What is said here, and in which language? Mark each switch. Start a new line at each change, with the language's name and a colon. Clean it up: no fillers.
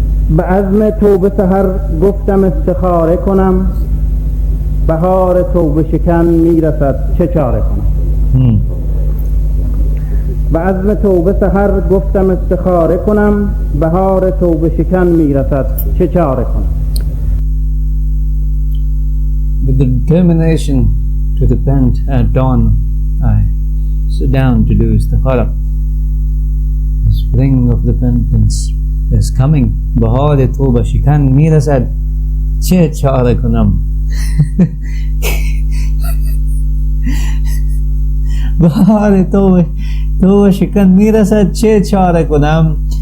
Persian: بعزم توبه سحر گفتم استخاره کنم بهار توبه شکن میرسد چه چاره کنم. بعزم توبه سحر گفتم استخاره کنم بهار توبه شکن میرسد چه چاره کنم.
English: With the determination to repent at dawn, I sit down to do istikhara. The spring of repentance is coming.
Persian: بهار توبه شکن میرسد چه چاره کنم. بهار توبه شکن میرسد چه چاره کنم.